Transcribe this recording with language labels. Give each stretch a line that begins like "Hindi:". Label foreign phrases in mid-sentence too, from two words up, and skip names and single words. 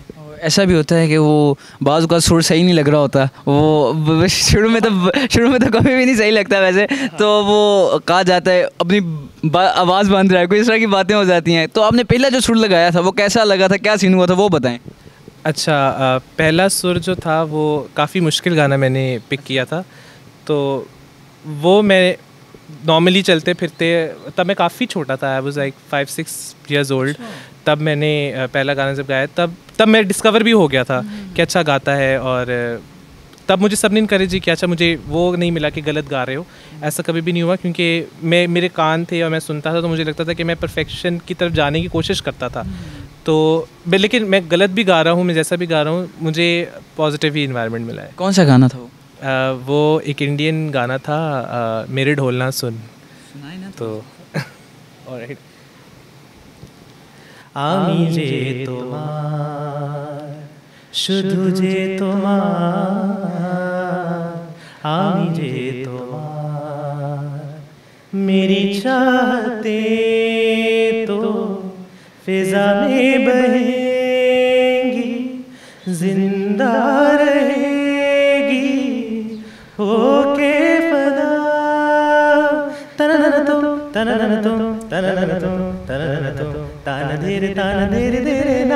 Hindi: ऐसा भी होता है कि वो बाज़ का सुर सही नहीं लग रहा होता, वो शुरू में तो कभी भी नहीं सही लगता वैसे, तो वो कहा जाता है अपनी आवाज़ बंद रहा है, कोई इस तरह की बातें हो जाती हैं। तो आपने पहला जो सुर लगाया था वो कैसा लगा था, क्या सीन हुआ था, वो बताएं। अच्छा, पहला सुर जो था वो काफ़ी मुश्किल गाना मैंने पिक किया था, तो वो मैं नॉर्मली चलते फिरते, तब मैं काफ़ी छोटा था,
English: I was like 5-6 years old,
Hindi: तब मैंने पहला गाना जब गाया तब मैं डिस्कवर भी हो गया था कि अच्छा गाता है, और तब मुझे सबने इनकरेज किया। अच्छा, मुझे वो नहीं मिला कि गलत गा रहे हो, ऐसा कभी भी नहीं हुआ, क्योंकि मेरे कान थे और मैं सुनता था, तो मुझे लगता था कि मैं परफेक्शन की तरफ जाने की कोशिश करता था। तो लेकिन मैं गलत भी गा रहा हूँ, मैं जैसा भी गा रहा हूँ, मुझे पॉजिटिव ही इन्वायरमेंट मिला है। कौन सा गाना था वो? वो एक इंडियन गाना था, मेरे ढोल ना सुन।
Bangla: तो ऑलराइट। আমি যে তোমার শুধু যে তোমার, আমি যে
Hindi: तोमार मेरी चाहते तो फिजा में बहेंगी, जिंदा रहेगी होके फना, तनन तो तनन तो तनन तो तनन तो तान धीरे धीरे ना।